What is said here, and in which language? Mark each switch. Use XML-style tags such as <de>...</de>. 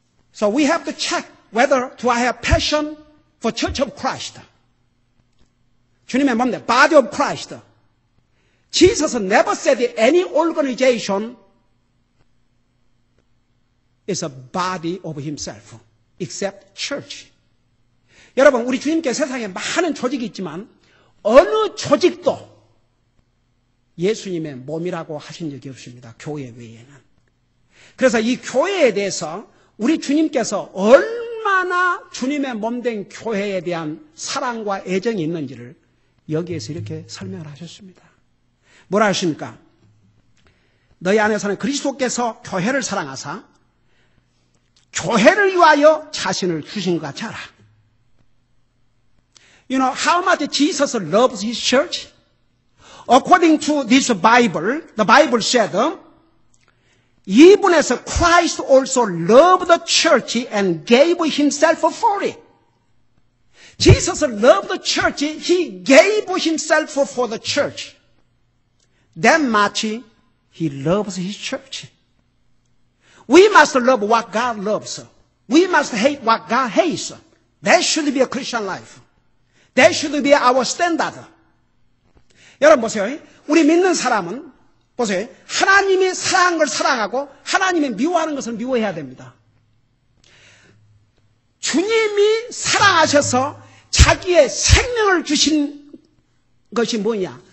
<en>So we have to check whether do I have passion for Church of Christ.</en> <ko>주님의 몸,</ko> <en>body of Christ. Jesus never said that any organization is a body of himself, except church.</en> <ko>여러분, 우리 주님께 세상에 많은 조직이 있지만 어느 조직도 예수님의 몸이라고 하신 적이 없습니다. 교회 외에는. 그래서 이 교회에 대해서 우리 주님께서 얼마나 주님의 몸된 교회에 대한 사랑과 애정이 있는지를 여기에서 이렇게 설명을 하셨습니다. 뭐라 하십니까? 너희 안에서는 그리스도께서 교회를 사랑하사 교회를 위하여 자신을 주신 것 같이 하라.</ko> <en>You know how much Jesus loves his church? According to this Bible, the Bible said, even as Christ also loved the church and gave himself for it. Jesus loved the church, he gave himself for the church. That much he loves his church. We must love what God loves. We must hate what God hates. That should be a Christian life. That should be our standard.</en> <ko>여러분 보세요. 우리 믿는 사람은 보세요. 하나님이 사랑하는 걸 사랑하고 하나님이 미워하는 것을 미워해야 됩니다. 주님이 하나님이 사랑하셔서 자기의 생명을 주신 것이 뭐냐?</ko>